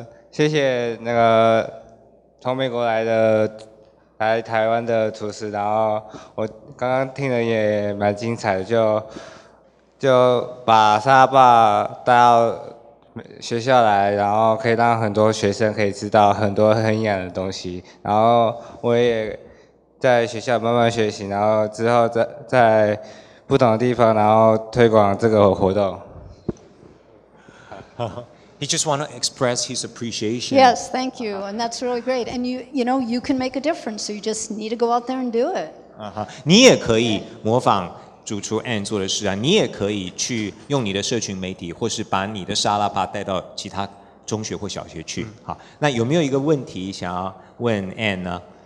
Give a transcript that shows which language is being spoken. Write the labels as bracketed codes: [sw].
[zh] 谢谢那个从美国来台湾的厨师，然后我刚刚听的也蛮精彩的，就把沙拉吧带到学校来，然后可以让很多学生可以知道很多很营养的东西，然后我也在学校慢慢学习，然后之后在不同的地方，然后推广这个活动。 [en] He just want to express his appreciation. Yes, thank you, and that's really great. And you can make a difference, so you just need to go out there and do it. [zh] 你也可以模仿主厨 Ann 做的事啊，你也可以去用你的社群媒体，或是把你的沙拉吧带到其他中学或小学去。好，那有没有一个问题想要问 Ann 呢？